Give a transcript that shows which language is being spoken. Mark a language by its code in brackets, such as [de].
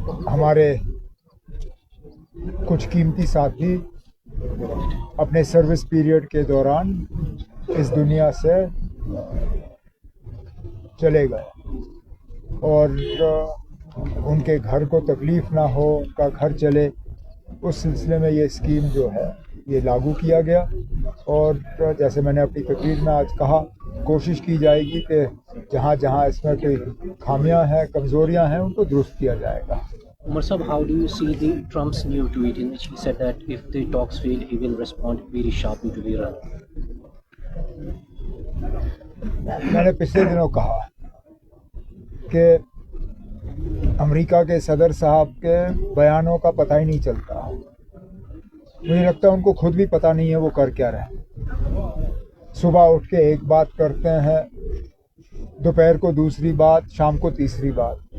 [ur] ہمارے کچھ قیمتی ساتھی اپنے سروس پیریڈ کے دوران اس دنیا سے چلے گئے اور ان کے گھر کو تکلیف نہ ہو, ان کا گھر چلے, اس سلسلے میں یہ اسکیم جو ہے یہ لاگو کیا گیا. اور جیسے میں نے اپنی تقریر میں آج کہا, کوشش کی جائے گی کہ جہاں جہاں اس میں کوئی خامیاں ہیں, کمزوریاں ہیں, ان کو درست کیا جائے گا. [en] Umar Sahab, how do you see Trump's new tweet in which he said that if the talks fail, he will respond very sharply to Iran? [ur] میں نے پچھلے دنوں کہا کہ امریکہ کے صدر صاحب کے بیانوں کا پتہ ہی نہیں چلتا. مجھے لگتا ہے ان کو خود بھی پتہ نہیں ہے وہ کر کیا رہے. صبح اٹھ کے ایک بات کرتے ہیں, دوپہر کو دوسری بات, شام کو تیسری بات.